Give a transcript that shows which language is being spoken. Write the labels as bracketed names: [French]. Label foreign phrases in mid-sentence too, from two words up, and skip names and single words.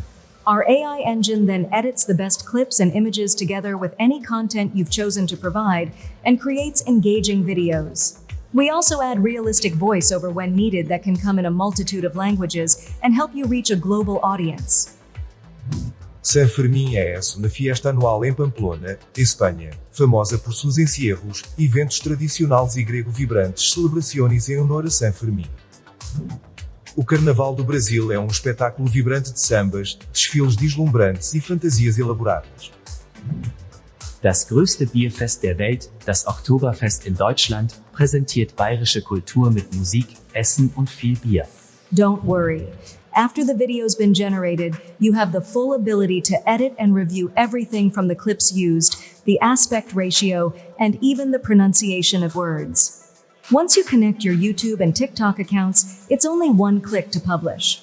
[English] Our AI engine then edits the best clips and images together with any content you've chosen to provide and creates engaging videos. We also add realistic voiceover when needed that can come in a multitude of languages and help you reach a global audience. [Portuguese] San Fermín é uma fiesta anual em Pamplona, Espanha, famosa por seus encierros, eventos tradicionais e grego-vibrantes celebrações em honor a San Fermín. O Carnaval do Brasil é espetáculo vibrante de sambas, desfiles deslumbrantes e fantasias elaboradas. [German] Das größte Bierfest der Welt, das Oktoberfest in Deutschland, präsentiert bayerische Kultur mit Musik, Essen und viel Bier. [English] Don't worry. After the video's been generated, you have the full ability to edit and review everything from the clips used, the aspect ratio, and even the pronunciation of words. Once you connect your YouTube and TikTok accounts, it's only one click to publish.